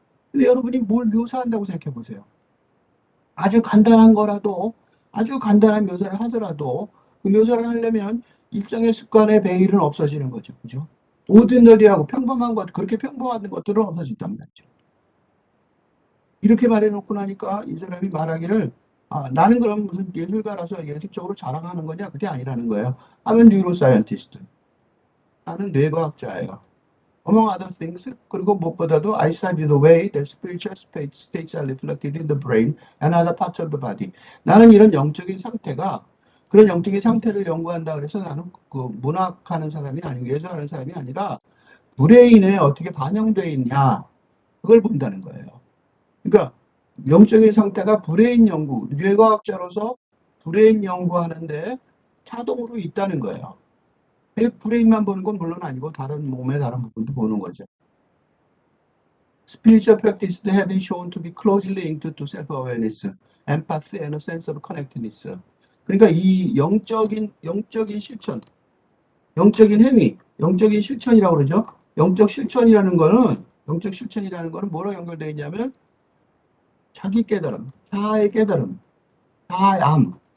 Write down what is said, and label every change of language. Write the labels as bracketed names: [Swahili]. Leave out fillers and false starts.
[Korean] 근데 여러분이 뭘 묘사한다고 생각해 보세요. 아주 간단한 거라도 아주 간단한 묘사를 하더라도 그 묘사를 하려면 일상의 습관의 베일은 없어지는 거죠. 그죠? 오디너리하고 평범한 것, 그렇게 평범한 것들은 없어진단 말이죠. 이렇게 말해놓고 나니까 이 사람이 말하기를 나는 그럼 무슨 예술가라서 예술적으로 자랑하는 거냐? 그게 아니라는 거예요. [English] I'm a neuroscientist. [Korean] 나는 뇌과학자예요. [English] Among other things, [Korean] 그리고 무엇보다도 [English] I study the way that spiritual states are reflected in the brain and other parts of the body. [Korean] 나는 이런 영적인 상태가 그런 영적인 상태를 연구한다 그래서 나는 그 문학하는 사람이 아니고 예술하는 사람이 아니라 브레인에 어떻게 반영되어 있냐 그걸 본다는 거예요. 그러니까 영적인 상태가 브레인 연구, 뇌과학자로서 브레인 연구하는데 자동으로 있다는 거예요. 브레인만 보는 건 물론 아니고 다른 몸의 다른 부분도 보는 거죠. [English] Spiritual practice have been shown to be closely linked to self-awareness, empathy, and a sense of connectedness. [Korean] 그러니까 이 영적인 실천, 영적인 행위, 영적인 실천이라고 그러죠. 영적 실천이라는 거는 뭐로 연결되어 있냐면 자기 깨달음, 자아의 깨달음, 자아의 암.